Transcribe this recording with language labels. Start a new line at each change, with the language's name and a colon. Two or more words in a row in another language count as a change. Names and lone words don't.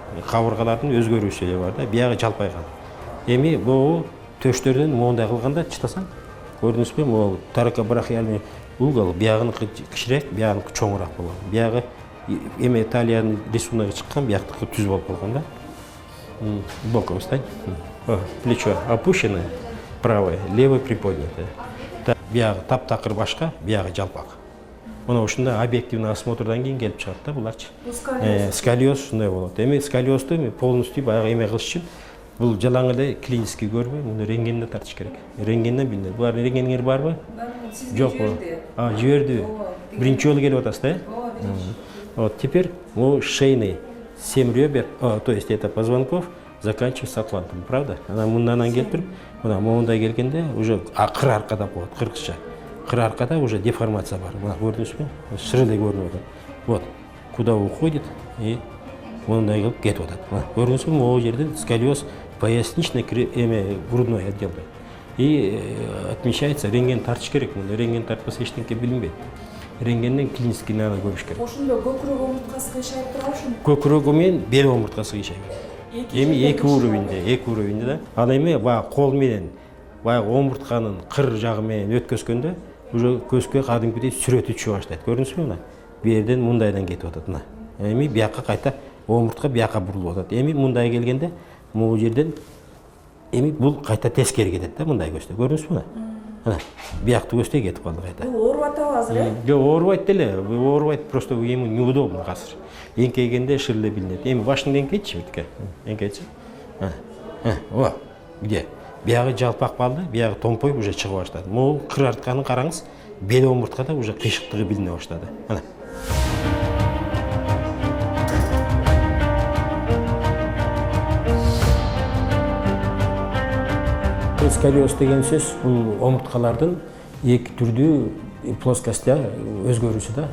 Kyrgyz: Кабыргалардын өзгөрүүсү бар да, биягы жалпайган. Эми бул төштөрдөн моундай кылганда чытасаң, көрдүңүзбү? Могу
Russian: таракобрахиальный угол
Kyrgyz: биягыныкы кичирээк, биягыныкы чоңураак болгон. Биягы Италиянын рисуногу чыккан, бияктыкы түз болуп калган да.
Russian: Боком встань. Плечо опущено, правое, левое приподнято.
Kyrgyz: Биягы таптакыр башка, биягы жалпак. Мына ушундай
Russian: объективный осмотрдан
Kyrgyz: кийин келип чыгат да буларчы. Сколиоз ушундай болот. Эми сколиозду полностью баягы эме кылыш үчүн бул жалаң эле клинический көрбөй, муну рентгенде тартыш керек. Рентгенден билинет. Булар рентгениңер барбы? Жокпу? Жиберди. Биринчи жолу келип атасыз да?
Russian: Вот теперь могу шейный 7 ребер, то есть это позвонков, заканчивается атлантом, правда?
Kyrgyz: Анан мындан келип туруп, мына моундай келгенде уже кыр аркада коет, кыргызча. Кыр аркада уже деформация бар. Мына көрдүңүзбү? Шырылый көрүнүп атат.
Russian: Вот, куда уходит
Kyrgyz: и мындай кылып кетип атат. Көрдүңүзбү? Могу жерде
Russian: сколиоз поясничный грудной
Kyrgyz: отделда.
Russian: И отмечается,
Kyrgyz: рентген тартыш керек. Рентген тартпаса эчтеке билинбейт. Рентгенден
Russian: клинический анализ
Kyrgyz: көрүш керек. Ошондо көкүрөк омурткасы кыйшайып турабы? Көкүрөгү менен бел омурткасы кыйшайбы. Эми эки уровеньде да. Ал эми баягы кол менен баягы омуртканын кыр жагы менен өткөзгөндө уже көзгө кадимкидей сүрөтү түшө баштайт. Көрдүңүзбү мына? Бу жерден мындайдан кетип атат мына. Эми биякка кайта омуртка биякка бурулуп атат. Эми мындай келгенде могу жерден эми бул кайта тескери кетет да мындай көздө. Көрдүңүзбү мына? Мына бияктуу көздөй кетип калды кайта. Бул ооруп атабы азыр? Жок, оорубайт деле. Оорубайт,
Russian: просто ему неудобно азыр.
Kyrgyz: Эңкейгенде шырылы билинет. Эми башыңды эңкейтчи битке. Эңкейтчи. О, где? Биягы жалпак калды, биягы томпой уже чыгып баштады. Могу кыр артканын караңыз, бел омурткада уже кыйшыктыгы билине баштады. Мына. Сколиоз деген сөз бул омурткалардын эки түрдүү плоскостьта өзгөрүүсү да.